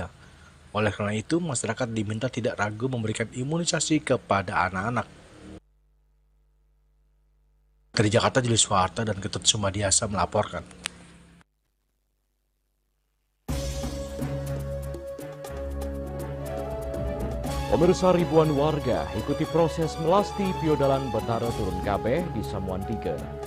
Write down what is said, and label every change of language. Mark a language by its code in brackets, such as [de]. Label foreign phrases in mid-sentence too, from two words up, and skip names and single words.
[id] Oleh karena itu, masyarakat diminta tidak ragu memberikan imunisasi kepada anak-anak. Dari Jakarta, Julius Warta dan Ketut Sumadiasa melaporkan. Pemirsa, ribuan warga ikuti proses melasti Piodalan Betara turun kabeh di Samuan 3.